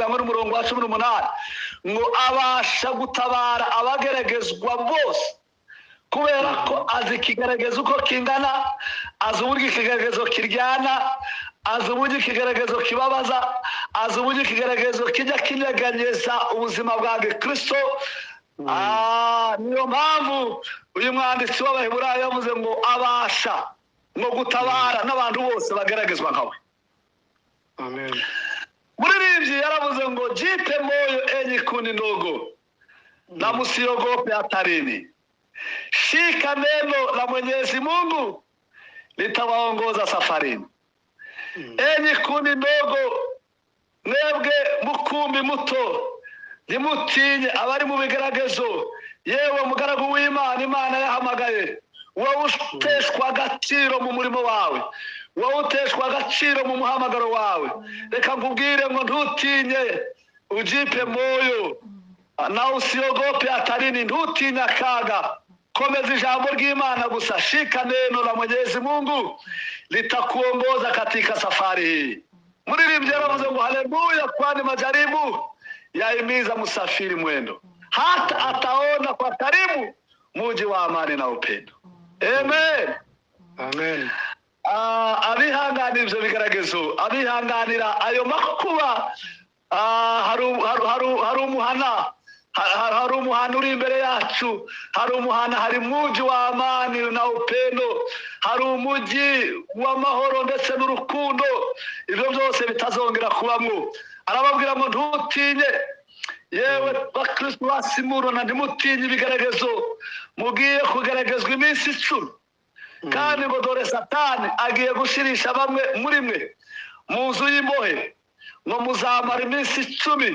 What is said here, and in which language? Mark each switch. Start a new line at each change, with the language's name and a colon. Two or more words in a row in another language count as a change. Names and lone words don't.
Rundi: ngo n'umurongo wa 18 ngo abasha gutabara abageragezwa bose kubera ko azi ikigaragazo uko kingana azi uburyo ikigaragazo kiryana azi uburyo ikigaragazo kibabaza azi uburyo ikigaragazo kijya kinyeganyeza ubuzima bwa Kristo niyo mpamvu uyu mwanditsi w'Abaheburayo yavuze ngo abasha no gutabara n'abantu bose bageragezwa nkawe Amen. Muririmbyi yaravuze ngo
Swahili: jipe moyo enyi kundi ndogo na msiogope hatarini shika neno la Mwenyezi Mungu litawaongoza safarini enyi kundi ndogo
Rundi: mwebwe mukumbi muto nimutinye abari mu bigaragazo yewe mugaragu w'Imana Imana yahamagaye wowe uteshwa agaciro mu murimo wawe wowe uteshwa agaciro mu muhamagaro wawe, reka nkubwire ngo ntutinye,
Swahili: ujipe moyo na usiogope hatarini,
Rundi: ntutinye akaga, komeza ijambo ry'Imana gusa,
Swahili: shika neno la Mwenyezi Mungu litakuongoza katika safari hii.
Rundi: Muririmbyi yaravuze ngo haleluya,
Swahili: kwani majaribu yaimiza msafiri mwendo, hata ataona kwa karibu muji wa amani na upendo. Amen. Amen.
Rundi: Abihanganira ivyo bigeragezo, abihanganira ayo makuba, hari umuhana uri imbere yacu, hari umuhana,
Swahili: hari muji wa amani na upendo,
Rundi: hari umuji w'amahoro ndetse n'urukundo, ivyo byose bitazongera kubamwo. Arababwira ngo ntutinye, yewe bakristo basimurona, ntimutinye ibigeragezo, mugiye kugeragezwa iminsi 10, kandi ngo dore Satani agiye gushirisha bamwe muri mwe mu nzu y'imbohe, ngo muzamara iminsi 10.